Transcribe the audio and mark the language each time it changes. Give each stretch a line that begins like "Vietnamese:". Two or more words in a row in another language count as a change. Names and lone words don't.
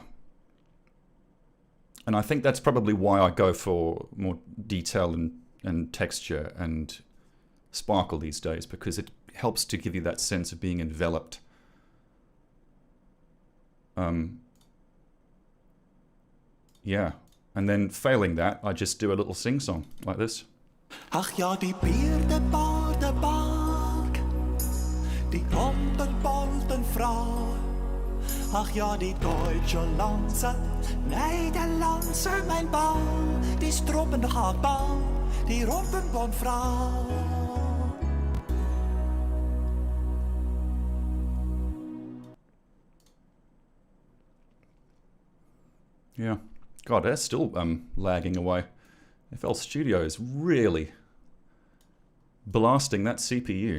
English: And I think that's probably why I go for more detail and texture and sparkle these days, because it helps to give you that sense of being enveloped. Yeah. And then failing that, I just do a little sing-song like this. Ach ja, die Beerdebadebank, die 100 Frau. Ach ja, die deutsche Lanze, Nederlandse mijn bal, die stroppende hakbal, die Rompenbondvrouw. Yeah. God, that's still lagging away. FL Studio is really blasting that CPU.